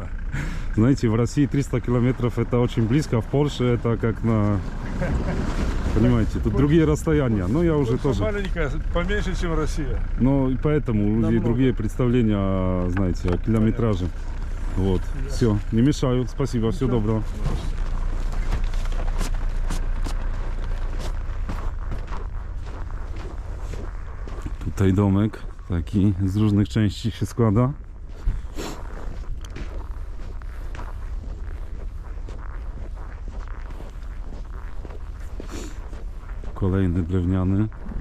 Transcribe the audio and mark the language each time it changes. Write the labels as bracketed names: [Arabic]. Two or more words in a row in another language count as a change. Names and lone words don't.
[Russian] Знаете, в России 300 километров это очень близко, а в Польше это как на... Понимаете, тут другие расстояния. Но я уже Польша тоже... маленькая, поменьше, чем Россия. Но и поэтому у людей Намного. другие представления, знаете, о километраже. Вот. Все, не мешаю. Спасибо, всего доброго. [Polish] Tutaj domek taki z różnych części się składa. Kolejny drewniany.